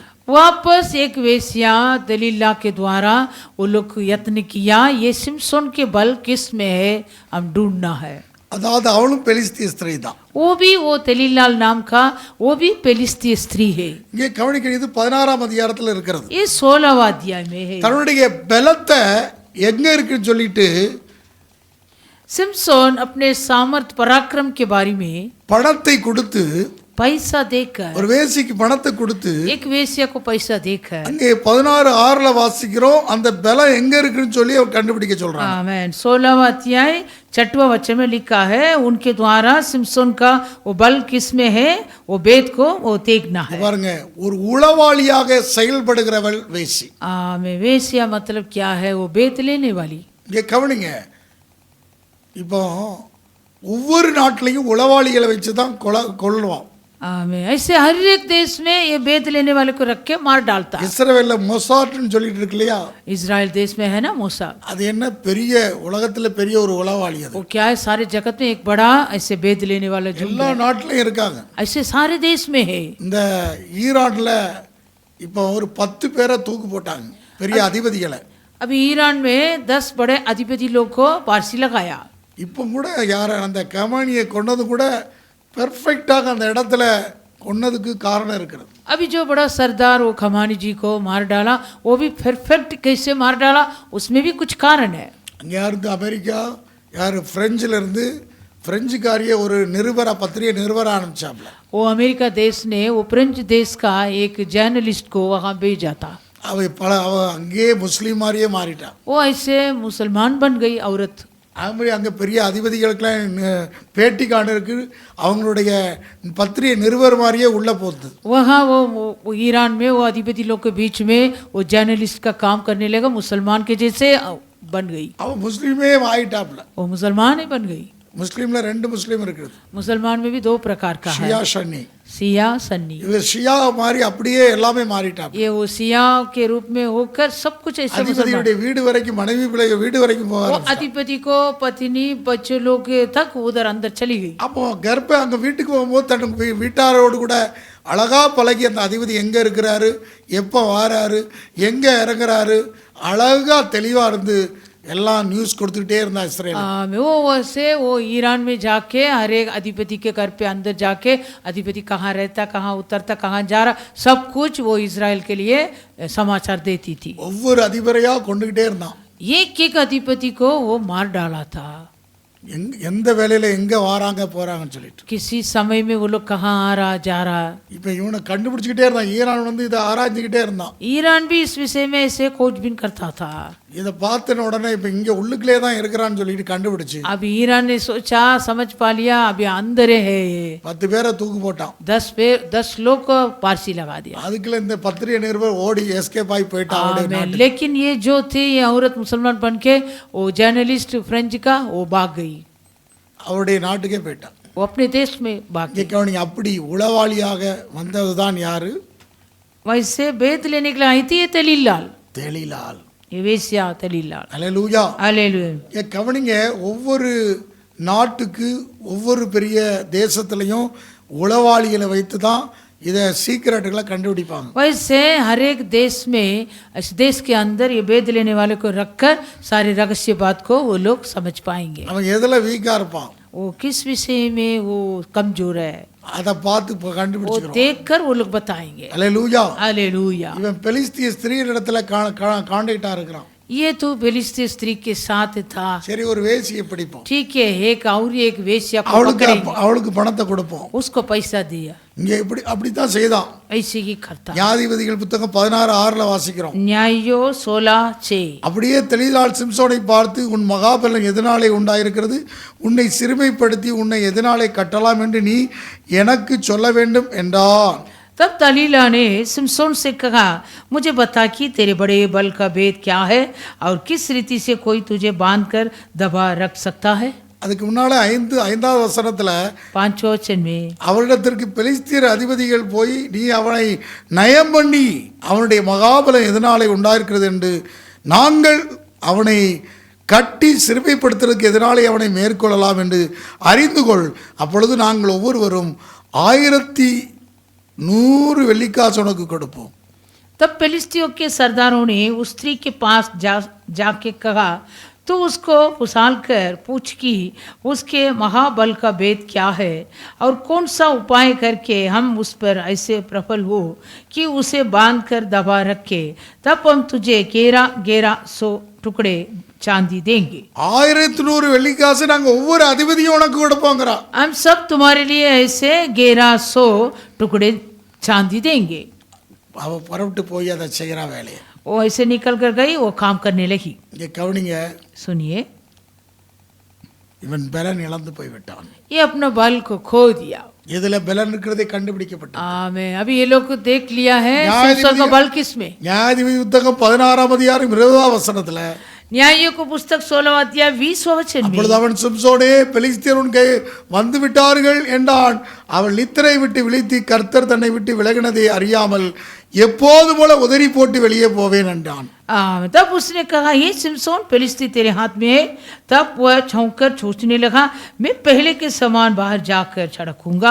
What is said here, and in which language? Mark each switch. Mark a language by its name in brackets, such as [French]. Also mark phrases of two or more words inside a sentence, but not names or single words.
[Hindi] वापस एक वेश्या दलीला के द्वारा वो लोग यत्न किया, ये सिमसोन के बल किस में है, हम ढूंढना है। [Tamil] அதாவது அவளும் பெலிஸ்திய ஸ்திரீ தான். [Hindi] वो भी वो दलीलाल नाम का वो भी पेलिस्ती स्त्री है। [Tamil] இங்கே கவனிக்கிறது 16ஆம் அதிகாரத்தில் இருக்கிறது. [Hindi] ये 16वां अध्याय में है। [Tamil] தன்னுடைய பலத்தை எங்க இருக்குன்னு சொல்லிட்டு [Hindi] सिमसोन अपने सामर्थ पराक्रम के बारे में [Tamil] பணத்தை கொடுத்து, [Hindi] पैसा देकर, [Tamil] ஒரு வேசிக்கு பணத்தை கொடுத்து, [Hindi] एक वेश्या को पैसा देकर, [Tamil] அங்கே 16:6 வாசிக்கிறோம், அந்த பலம் எங்க இருக்குன்னு சொல்லி அவர் கண்டுபிடிக்க சொல்றாங்க. [Hindi] आमेन। 16वां अध्याय 6वां वचन में लिखा है, उनके द्वारा सिमसोन का वो बल किस में है, वो भेद को वो देखना है। [Tamil] பாருங்க, ஒரு உளவாளியாக செயல்படுகிறவள் வேசி. [Hindi] आमेन। वेश्या मतलब क्या है, वो भेद लेने वाली। [Tamil] இங்கே கவனிங்க, இப்போ ஒவ்வொரு நாட்டிலையும் உளவாளிகளை வச்சு தான் கொள்ளுவான். [Hindi] आमेन। ऐसे हर एक देश में ये भेद लेने वाले को रख के मार डालता है। [Tamil] இஸ்ரவேல்ல மொசாட்னு சொல்லிட்டு இருக்கு இல்லையா? [Hindi] इजराइल देश में है ना मोसाद। [Tamil] அது என்ன பெரிய உலகத்துல பெரிய ஒரு உளவாளி அது. [Hindi] वो क्या है, सारे जगत में एक बड़ा ऐसे भेद लेने वाला झुंड [Tamil] எல்லா [Hindi] है। [Tamil] நாட்டிலையும் இருக்காங்க. [Hindi] ऐसे सारे देश में है। [Tamil] இந்த ஈரான்ல இப்போ ஒரு 10 பேரை தூக்கு போட்டாங்க, பெரிய அதிபதிகளை. [Hindi] अभी ईरान में 10 बड़े अधिपति लोग को फांसी लगाया। [Tamil] இப்போ கூட யார அந்த கமானியை கொன்னது கூட பெர்ஃபெக்டாக அந்த இடத்துல கொன்னதுக்கு காரணம் இருக்கிறது. [Hindi] अभी जो बड़ा सरदार वो खमानी जी को मार डाला, वो भी परफेक्ट कैसे मार डाला, उसमें भी कुछ कारण है। [Tamil] அங்கே யாருக்கு அமெரிக்கா, யார் பிரெஞ்சில் இருந்து பிரெஞ்சுக்காரிய ஒரு நிருபரா பத்திரிகை நிருபரா ஆரம்பிச்சாப்ல. [Hindi] वो अमेरिका देश ने वो फ्रेंच देश का एक जर्नलिस्ट को वहाँ भेजा था। [Tamil] அவ அங்கேயே முஸ்லீம் மாதிரியே மாறிட்டான். [Hindi] वो ऐसे मुसलमान बन गई औरत। [Tamil] அது மாதிரி அங்கே பெரிய அதிபதிகளுக்கெல்லாம் பேட்டி காணுறதுக்கு அவங்களுடைய பத்திரிகை நிருபர் மாதிரியே உள்ள போகுது. [Hindi] वहाँ वो ईरान में वो अधिपति लोग के बीच में वो जर्नलिस्ट का काम करने लगा, मुसलमान के जैसे बन गई। [Tamil] அவன் முஸ்லீமே ஆயிட்டாப்ல. [Hindi] वो मुसलमान ही बन गई। [Tamil] முஸ்லீம்ல 2 முஸ்லீம் இருக்குது. [Hindi] मुसलमान में भी 2 प्रकार का है, [Tamil] ஷியா சன்னி. [Hindi] सिया सन्नी। [Tamil] இது ஷியா மாதிரி அப்படியே எல்லாமே மாறிட்டாப்ல. [Hindi] ये वो सिया के रूप में होकर सब कुछ ऐसे मुसलमान। [Tamil] அதிபதியுடைய வீடு வரைக்கும், மனைவி பிள்ளை வீடு வரைக்கும் [Hindi] वो [Tamil] போவாங்க. [Hindi] अधिपति को पत्नी बच्चे लोग तक उधर अंदर चली गई। [Tamil] அப்போ கர்ப்ப அங்க வீட்டுக்கு போகும்போது தன் வீட்டாரோடு கூட அழகா பழகி அந்த அதிபதி எங்க இருக்கிறாரு, எப்போ வாராரு, எங்க இறங்குறாரு, அழகா தெளிவா இருந்து எல்லாம் நியூஸ் கொடுத்துக்கிட்டே இருந்தா இஸ்ரேல். [Hindi] वो वैसे वो ईरान में जाके हर एक अधिपति के घर पे अंदर जाके अधिपति कहाँ रहता, कहाँ उतरता, कहाँ जा रहा, सब कुछ वो इजराइल के लिए समाचार देती थी। [Tamil] ஒவ்வொரு அதிபரையா கொண்டுகிட்டே இருந்தான். [Hindi] एक अधिपति को वो मार डाला था। [Tamil] எந்த வேலையில எங்க வாராங்க போறாங்கன்னு சொல்லிட்டு. [Hindi] किसी समय में वो लोग कहाँ आ रहा जा रहा। [Tamil] இப்போ இவனை கண்டுபிடிச்சிக்கிட்டே இருந்தான். ஈரான் வந்து இதை ஆராய்ஞ்சிக்கிட்டே இருந்தான். [Hindi] ईरान भी इस विषय में ऐसे खोजबीन करता था। [Tamil] இதை பார்த்த उடனே இப்போ இங்க உள்ளுக்குள்ளே தான் இருக்கிறான்னு சொல்லிட்டு கண்டுபிடிச்சு [Hindi] अब ईरान ने सोचा, समझ पा लिया, अभी अंदर है ये। [Tamil] 10 பேரை தூக்கு போட்டான். [Hindi] 10 लोग को फांसी लगा दिया। [Tamil] அதுக்குள்ள இந்த பத்திரிகை நிருபர் ஓடி எஸ்கேப் ஆகி போயிட்டான். [Hindi] लेकिन ये जो थी, ये औरत मुसलमान बन के वो जर्नलिस्ट फ्रेंच का वो भाग गई, [Tamil] அவருடைய நாட்டுக்கே போயிட்டான். [Hindi] वो अपने देश में भाग गई। [Tamil] கவனிங்க, அப்படி உளவாளியாக வந்ததுதான் யாரு? [Hindi] वैसे बेद लेने के लिए आई थी ये दलीलाल, [Tamil] தெளிலால். [Hindi] ये वेश्या दलीलाल। [Tamil] அல்லேலூயா. [Hindi] हालेलुया। [Tamil] கவனிங்க, ஒவ்வொரு நாட்டுக்கு ஒவ்வொரு பெரிய தேசத்துலையும் உளவாளிகளை வைத்து தான் இதை சீக்கிரட்டுகளை கண்டுபிடிப்பாங்க. [Hindi] वैसे हर एक देश में, इस देश के अंदर ये वेद लेने वाले को रखकर सारी रहस्य बात को वो लोग समझ पाएंगे। [Tamil] அவன் எதில் வீக்காக இருப்பான், [Hindi] वो किस विषय में वो कमजोर है, [Tamil] அதை பார்த்து [Hindi] वो [Tamil] கண்டுபிடிச்சிக்கிறோம். [Hindi] देखकर वो लोग बताएंगे। [Tamil] அல்லேலூயா. [Hindi] हालेलुया। [Tamil] இவன் பெலிஸ்திய ஸ்திரீனிடத்துல காண்டாக்டா இருக்கிறான். [Hindi] ये तो बेलिस्ती स्त्री के साथ था। [Tamil] சரி, ஒரு வேசியை பிடிப்போம், [Hindi] ठीक है, एक और एक वेश्या को [Tamil] அவளுக்கு [Hindi] पकड़ेंगे, [Tamil] அவளுக்கு பணத்தை கொடுப்போம். [Hindi] उसको पैसा दिया, [Tamil] இங்க அப்படித்தான் செய்தான். [Hindi] ऐसे ही करता। [Tamil] நியாயாதிபதிகள் புத்தகம் 16:6 வாசிக்கிறோம். [Hindi] न्यायो 16:6। [Tamil] அப்படியே தெளிலால் சிம்சோனை பார்த்து, உன் மகாபலம் எதனாலே உண்டாயிருக்கிறது, உன்னை சிறுமைப்படுத்தி உன்னை எதனாலே கட்டலாம் என்று நீ எனக்கு சொல்ல வேண்டும் என்றான். [Hindi] तब दलीला ने सिमसोन से कहा, मुझे बता कि तेरे बड़े बल का भेद क्या है और किस रीति से कोई तुझे बांधकर दबा रख सकता है। [Tamil] அதுக்கு முன்னால 5வது வசனத்துல [Hindi] 5वें वचन में [Tamil] அவரிடத்திற்கு பெலிஸ்தியர் அதிபதிகள் போய், நீ அவனை நயம் பண்ணி அவனுடைய மகாபலம் எதனாலே உண்டாயிருக்கிறது என்று நாங்கள் அவனை கட்டி சிறுமைப்படுத்துறதுக்கு எதனாலே அவனை மேற்கொள்ளலாம் என்று அறிந்து கொள். அப்பொழுது நாங்கள் ஒவ்வொருவரும் 1100 வெள்ளிக்காசு உனக்கு கொடுப்போம். [Hindi] तब फिलिस्तियों के सरदारों ने उस स्त्री के पास जाके कहा, तो उसको उछाल कर पूछ कि उसके महाबल का भेद क्या है और कौन सा उपाय करके हम उस पर ऐसे प्रबल हो कि उसे बांध कर दबा रखे, तब हम तुझे 1100 टुकड़े चांदी देंगे। [Tamil] 1100 வெள்ளிக்காசு நாங்கள் ஒவ்வொரு அதிபதியும் உனக்கு கொடுப்போங்கிறா. [Hindi] हम सब तुम्हारे लिए ऐसे 1100 टुकड़े चांदी देंगे। [Tamil] அவ புறப்பட்டு போய் அதை செய்கிறா வேலையை. [Hindi] वो ऐसे निकल कर गई, वो काम करने लगी। [Tamil] இங்கே கவனிங்க, [Hindi] सुनिए, [Tamil] இவன் பலன் இழந்து போய்விட்டான். [Hindi] ये अपना बल को खो दिया। [Tamil] இதுல பலன் இருக்கிறதே கண்டுபிடிக்கப்பட்டது. [Hindi] आमें। अभी ये लोग को देख लिया है न्यायाधिपति- सिमसोन का बल किसमें। [Tamil] நியாயாதிபதி புத்தகம் 16ஆம் அதிகாரம் 20ஆம் வசனத்துல, [Hindi] न्यायियों को पुस्तक 16वां अध्याय 20वां वचन [Tamil] அப்பொழுது [Hindi] में, [Tamil] அவன் சிம்சோனே, பெலிஸ்தியர் உன் கை வந்து விட்டார்கள் என்றான். அவள் நித்திரை விட்டு விழித்து கர்த்தர் தன்னை விட்டு விலகினதை அறியாமல் எப்போது போல உதறி போட்டு வெளியே போவேன் என்றான். [Hindi] तब उसने कहा, ये सिमसोन फिलिस्ती तेरे हाथ में है। तब वह छौंककर सोचने लगा, मैं पहले के समान बाहर जाकर छड़कूंगा।